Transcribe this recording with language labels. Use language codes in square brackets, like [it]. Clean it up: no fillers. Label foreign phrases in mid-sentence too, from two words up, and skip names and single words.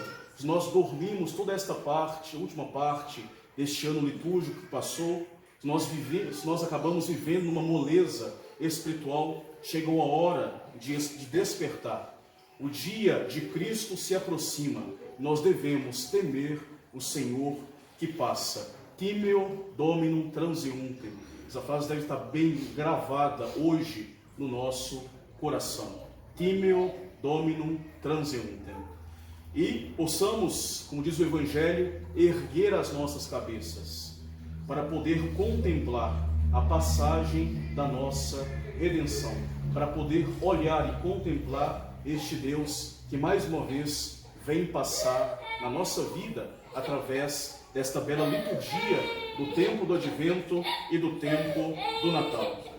[pt] Se nós dormimos toda esta parte, a última parte deste ano litúrgico que passou, se nós acabamos vivendo numa moleza espiritual, chegou a hora de despertar. O dia de Cristo se aproxima. Nós devemos temer o Senhor que passa. [la] Timeo dominum transeuntem. [pt] Essa frase deve estar bem gravada hoje no nosso coração. [la] Timeo dominum transeuntem. [pt] E possamos, como diz o Evangelho, erguer as nossas cabeças para poder contemplar a passagem da nossa redenção, para poder olhar e contemplar este Deus que mais uma vez vem passar na nossa vida através desta bela liturgia do tempo do Advento e do tempo do Natal.